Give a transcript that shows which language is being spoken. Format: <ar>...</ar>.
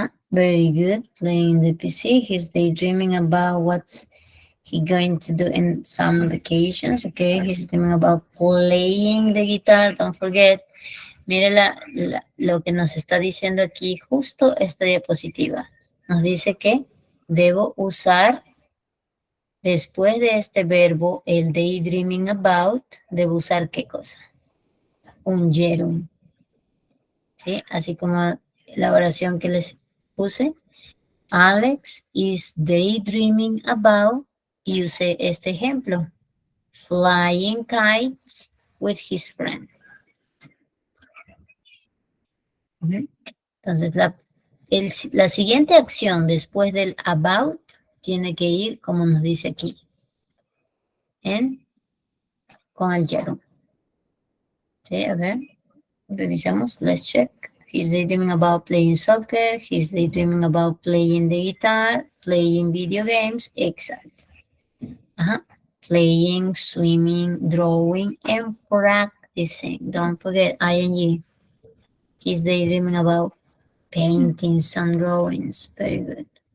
<en>Very good. Playing the PC. He's daydreaming about what's he going to do in some vacations. Okay, he's dreaming about playing the guitar. Don't forget.</en> <es>Mire lo que nos está diciendo aquí justo esta diapositiva. Nos dice que debo usar después de este verbo, el daydreaming about, debo usar ¿qué cosa? Un gerund. ¿Sí? Así como la oración que les puse.</es> <en>Alex is daydreaming about,</en> <es>y usé este ejemplo.</es> <en>Flying kites with his friend.</en> <es>Entonces, la siguiente acción después del about tiene que ir como nos dice aquí, con el gerund. ¿Sí? A ver, revisamos.</es> <en>Let's check. He's daydreaming about playing soccer. He's daydreaming about playing the guitar, playing video games. Exactly. Playing, swimming, drawing, and practicing. Don't forget ing. He's daydreaming about painting some drawings. Very good.</en>